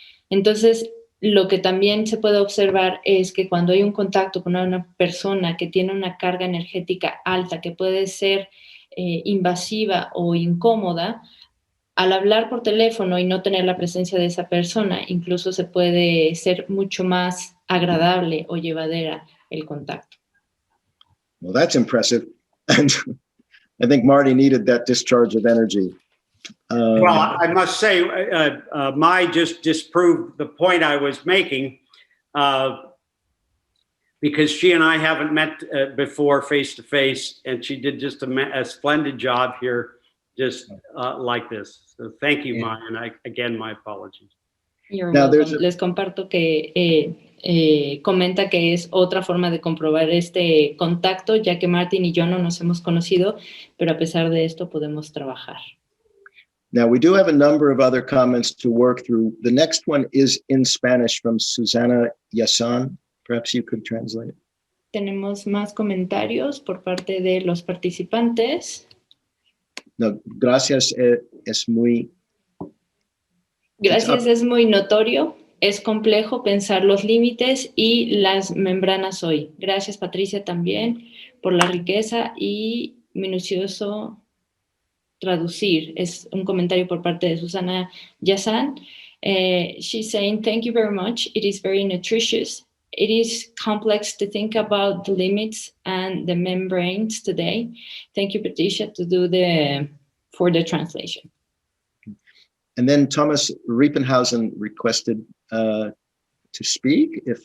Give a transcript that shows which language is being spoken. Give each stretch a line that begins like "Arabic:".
Spanish: Entonces, lo que también se puede observar es que cuando hay un contacto con una persona que tiene una carga energética alta, que puede ser invasiva o incómoda, al hablar por teléfono y no tener la presencia de esa persona, incluso se puede ser mucho más agradable o llevadera el contacto.
English: Well, that's impressive. And I think Marty needed that discharge of energy. Well, I must say, Mai just disproved the point I was making because she and I haven't met before face to face, and she did just a splendid job here, just like this. So thank you, Mai, and again, my apologies. You're welcome.
Spanish: Les comparto que comenta que es otra forma de comprobar este contacto, ya que Martin y yo no nos hemos conocido, pero a pesar de esto podemos trabajar.
English: Now, we do have a number of other comments to work through. The next one is in Spanish from Susana Yasan. Perhaps you could translate it.
Spanish: Tenemos más comentarios por parte de los participantes. No, gracias es muy... Gracias es muy notorio. Es complejo pensar los límites y las membranas hoy. Gracias, Patricia, también por la riqueza y minucioso traducir. Es un comentario por parte de Susana Yazan.
English: She's saying, thank you very much. It is very nutritious. It is complex to think about the limits and the membranes today. Thank you, Patricia, for the translation. And then Thomas Riepenhausen requested to speak.